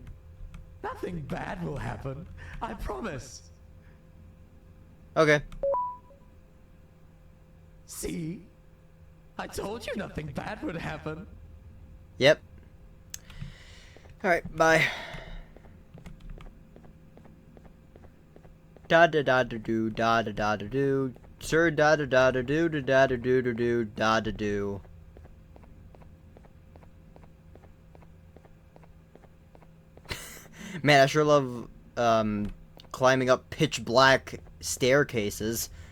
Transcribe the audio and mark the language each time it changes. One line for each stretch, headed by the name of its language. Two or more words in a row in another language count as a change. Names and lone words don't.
English: Nothing bad will happen. I promise. Okay. See? I told you nothing bad would happen. Yep. Alright, bye. Da da da da do da da da da do. Sir da da da da do da da da do da do da da do. Man, I sure love climbing up pitch black staircases.